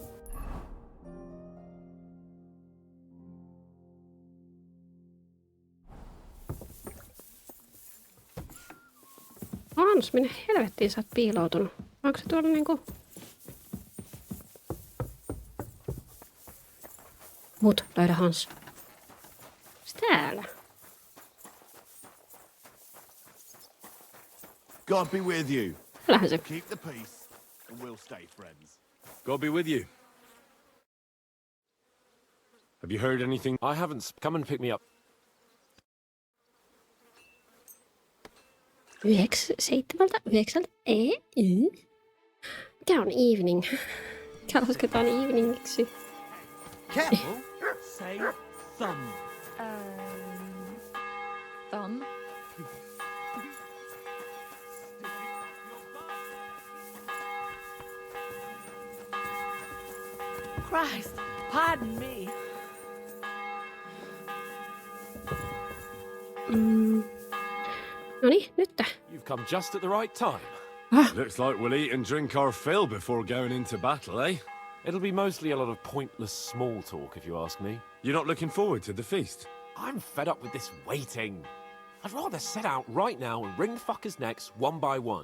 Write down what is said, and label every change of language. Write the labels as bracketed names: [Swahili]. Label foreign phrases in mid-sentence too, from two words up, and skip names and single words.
[Finnish] Hans, minne helvettiin sä oot piiloutunut? Onko se tuolla niinku... Mut, löydä Hans. Se täällä. [English] God be with you. [Finnish] Täällähän se... [English] Keep the peace and we'll stay friends. God be with you. Have you heard anything? I haven't. Come and pick me up. 7:00, 9:00. [Finnish] Mikä on evening? Mikä lasketaan eveningiksi? [English] Careful. Say thumb. Thumb. Christ, pardon me. [Finnish] Noniin, nyt. [English] You've come just at the right time. Looks like we'll eat and drink our fill before going into battle, eh? It'll be mostly a lot of pointless small talk, if you ask me. You're not looking forward to the feast? I'm fed up with this waiting. I'd rather set out right now and wring fuckers' necks one by one.